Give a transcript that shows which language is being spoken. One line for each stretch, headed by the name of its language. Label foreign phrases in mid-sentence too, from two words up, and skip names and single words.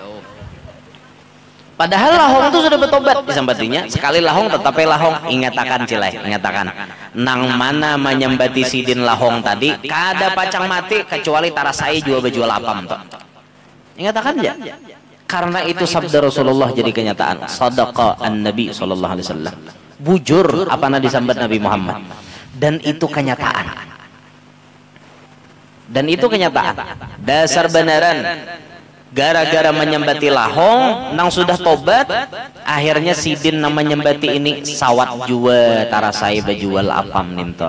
Banjar: Padahal lahong itu sudah bertobat disambatinya. Sekali lahong tetapi lahong. Ingatakan cilai, ingatakan nang mana menyambati sidin lahong tadi kada pacang mati kecuali tarasai jual bejual apam toh. Ingatakan aja. Karena itu sabda Rasulullah jadi kenyataan.
Arabic: صدق النبي صلى الله عليه وسلم.
Banjar: Bujur apa na disambat Nabi Muhammad. Dan itu kenyataan. Dan itu kenyataan. Dasar benaran. Gara-gara menyembati lahong nang sudah tobat, akhirnya sidin nama menyembati ini sawat jua tarasai bejual apam ninto.